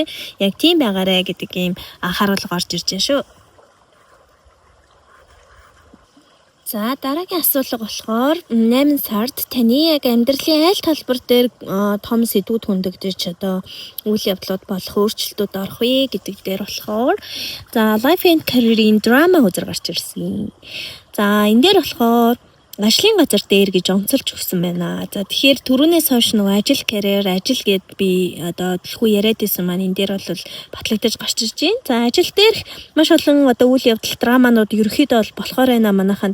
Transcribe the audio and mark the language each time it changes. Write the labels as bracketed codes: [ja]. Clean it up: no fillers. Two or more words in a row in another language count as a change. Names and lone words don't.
[mn] Яг тийм байгаарэ гэдэг ийм анхааруул гарч ирж байна шүү. За дараагийн асуулга болохоор 8 сард таны яг амьдралын аль талбар дээр том сэдвүүд хөндөгдөж одоо үйл явдлууд болох өөрчлөлтүүд орох вэ гэдэг дээр болохоор за [en] life and career- [mn] ийн драма үзэр гарч ирсэн. За энэ дээр болохоор ажлын газар дээр гэж онцолж өгсөн байна. За тэгэхээр түрүүнээс хойш нөгөө ажил карьер ажил гэд би одоо дэлхүү яриад байсан маань энэ дээр бол батлагдаж гарч ирж байна. За ажил дээрх маш олон одоо үйл явдал драманууд ерөөхдөө бол болохоор байна манайхан.